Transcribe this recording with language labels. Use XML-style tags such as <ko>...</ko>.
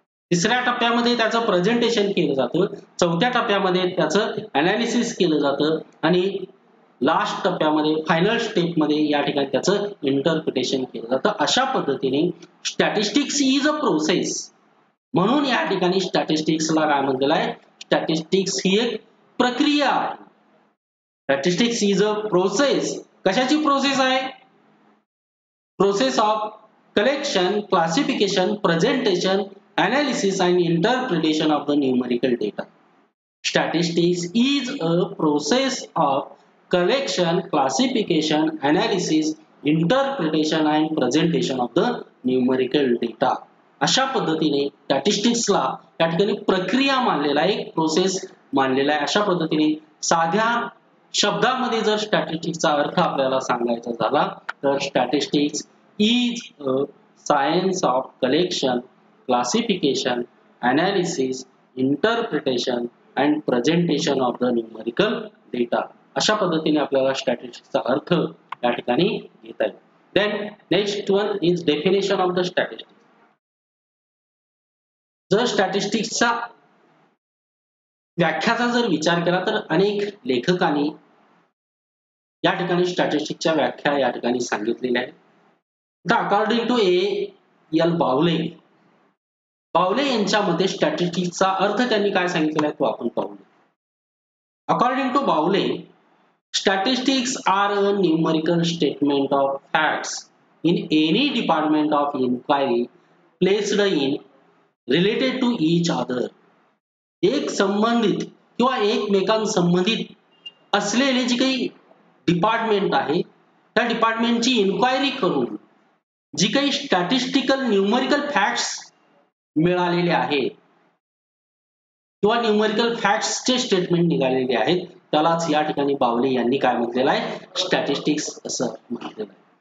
<mr>तिसऱ्या टप्प्यामध्ये त्याचं प्रेझेंटेशन केलं जातं. चौथ्या टप्प्यामध्ये त्याचं अनालिसिस केलं जातं आणि लास्ट टप्प्यामध्ये फायनल स्टेपमध्ये या ठिकाणी त्याचं इंटरप्रिटेशन केलं जातं. अशा पद्धतीने</mr> <en>Statistics is a process.</en> <mr>म्हणून या ठिकाणी स्टॅटिस्टिक्सला काय म्हटलेलं आहे, स्टॅटिस्टिक्स ही एक प्रक्रिया आहे.</mr> <en>Statistics is a process.</en> <mr>कशाची प्रोसेस आहे,</mr> <en>Process of collection, classification, presentation, analysis and interpretation of the numerical data. Statistics is a process of collection, classification, analysis, interpretation and presentation of the numerical data.</en> <mr>अशा पद्धतीने स्टॅटिस्टिक्सला त्या ठिकाणी प्रक्रिया मानलेला आहे, एक प्रोसेस मानलेला आहे. अशा पद्धतीने साध्या शब्दामध्ये जर स्टॅटिस्टिक्सचा अर्थ आपल्याला सांगायचा झाला तर</mr> <en>Statistics is a science of collection, classification, analysis, interpretation and presentation of the numerical data.</en> <mr>अशा पद्धतीने आपल्याला स्टॅटिस्टिक्सचा अर्थ या ठिकाणी घेता येईल.</mr> <en>Then next one is definition of the statistics.</en> <mr>जर स्टॅटिस्टिक्सचा व्याख्याचा जर विचार केला तर अनेक लेखकांनी या ठिकाणी स्टॅटिस्टिक्सच्या व्याख्या या ठिकाणी सांगितलेल्या आहेत.</mr> <en>according to</en> <mr>A.L. बावले यांच्या मते स्टॅटिस्टिक्सचा अर्थ त्यांनी काय सांगितलेला आहे तो आपण पाहूया.</mr> <en>According to Bowley, statistics are a numerical statement of facts in any department of inquiry placed in related to each other.</en> <mr>एक संबंधित किंवा एकमेकांसंबंधित असलेले जे काही डिपार्टमेंट आहे त्या डिपार्टमेंटची इन्क्वायरी करून जी काही स्टॅटिस्टिकल न्यूमेरिकल फॅक्ट्स मिळालेले आहेत किंवा न्यूमेरिकल फॅक्ट्सचे स्टेटमेंट निघालेले आहेत त्यालाच या ठिकाणी बावले यांनी काय म्हटलेलं आहे, स्टॅटिस्टिक्स असं म्हटलेलं आहे.</mr>